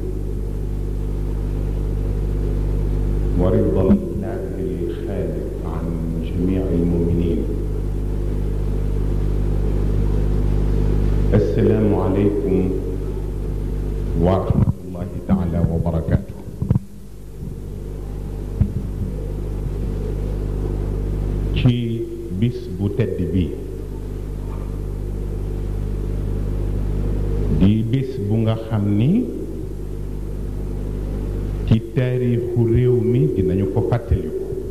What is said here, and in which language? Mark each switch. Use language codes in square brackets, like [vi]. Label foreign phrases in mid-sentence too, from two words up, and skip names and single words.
[ar] ورضا الله الخالق عن جميع المؤمنين. السلام عليكم ورحمة الله تعالى وبركاته. [wo] ci bis bu tedd bi di bis bu nga xam ni ci taarixu réew mi dinañu ko fàttaliku.